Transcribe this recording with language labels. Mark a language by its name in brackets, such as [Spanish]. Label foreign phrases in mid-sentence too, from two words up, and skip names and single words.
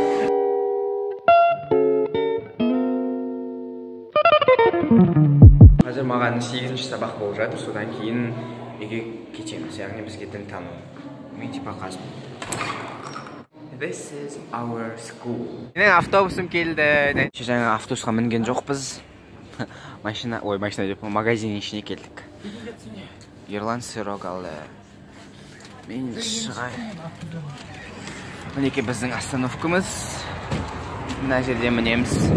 [Kazakh] Қазір маған 8-ші сабақ болып жатыр, содан кейін үйге кетеміз, яғни бізге дін тану. Мен типа қазбын. [English] This is our school. [Kazakh] Менің автобусым келді. Жаңа автобусқа мінген жоқпыз. Машина деп магазин ішіне келдік. Ерлан сырок алды. Мен шығайын. Мінеке біздің остановкамыз. Мына жерде мінеміз.